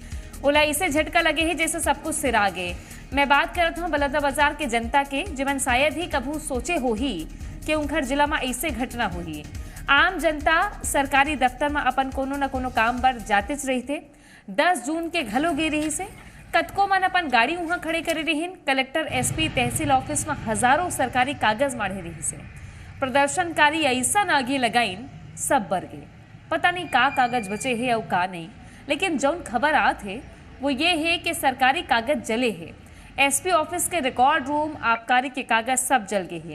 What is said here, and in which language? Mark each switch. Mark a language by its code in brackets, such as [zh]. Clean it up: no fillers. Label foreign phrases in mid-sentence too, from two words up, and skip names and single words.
[hne] ओला इसे झटका लगे है जैसे सब कुछ सिरा गे। मैं बात करत हूँ बलौदा बाजार के जनता के, जिमन शायद ही कभू सोचे हो ही कि उनखर जिला में ऐसे घटना हुई। आम जनता सरकारी दफ्तर में अपन कोनो न कोनो काम पर जातेच रही थे। 10 जून के घलो गे रही से कतको मन अपन गाड़ी वहां खड़े करे रहीन। कलेक्टर, एसपी, तहसील ऑफिस में हजारों सरकारी कागज माढ़े रही से। प्रदर्शनकारी ऐसा आगे लगाइन सब बर गए। पता नहीं का कागज बचे है और का नहीं, लेकिन जौन खबर आत है वो ये है कि सरकारी कागज जले है। एसपी ऑफिस के [en] record room, [hne] आबकारी के कागज सब जल गए हैं।